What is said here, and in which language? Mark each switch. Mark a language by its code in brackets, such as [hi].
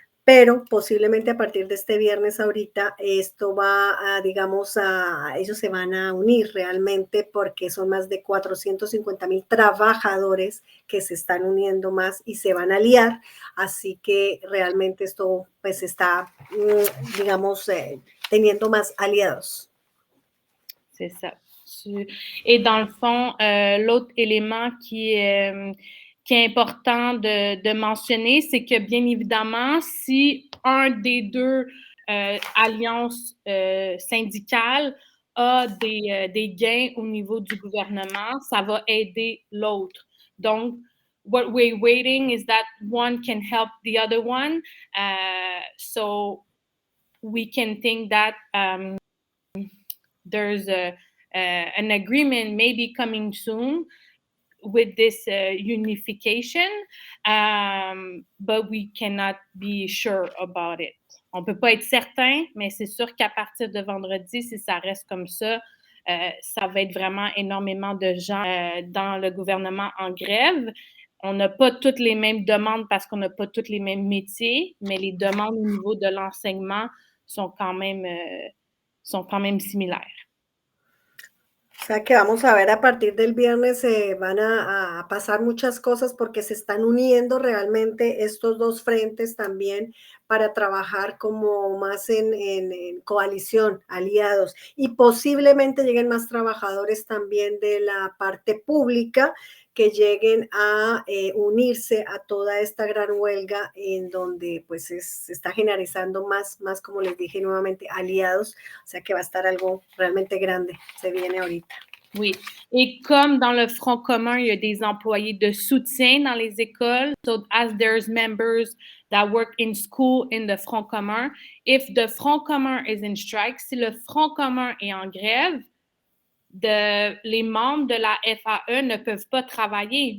[es] Pero posiblemente a partir de este viernes ahorita esto va a, digamos, ellos se van a unir realmente porque son más de 450,000 trabajadores que se están uniendo más y se van a aliar. Así que realmente esto pues está, digamos, teniendo más aliados. [fr] C'est ça. Et dans le fond, l'autre élément qui est important de mentionner, c'est que bien évidemment, si un des deux alliances syndicales a des gains au niveau du gouvernement, ça va aider l'autre. [en] Donc, what we're waiting is that one can help the other one. So we can think that there's an agreement maybe coming soon with this unification, but we cannot be sure about it. [fr] On ne peut pas être certain, mais c'est sûr qu'à partir de vendredi, si ça reste comme ça, ça va être vraiment énormément de gens dans le gouvernement en grève. On n'a pas toutes les mêmes demandes parce qu'on n'a pas tous les mêmes métiers, mais les demandes au niveau de l'enseignement sont quand même similaires. [es] O sea que vamos a ver a partir del viernes van a pasar muchas cosas porque se están uniendo realmente estos dos frentes también para trabajar como más en coalición, aliados, y posiblemente lleguen más trabajadores también de la parte pública que lleguen a unirse a toda esta gran huelga en donde pues se está generalizando más, como les dije nuevamente, aliados, o sea que va a estar algo realmente grande, se viene ahorita. [fr] Oui. Et comme dans le Front commun, il y a des employés de soutien dans les écoles. [en] So as there's members that work in school in the Front commun, if the Front commun is in strike, [fr] si le Front commun est en grève, les membres de la FAE ne peuvent pas travailler.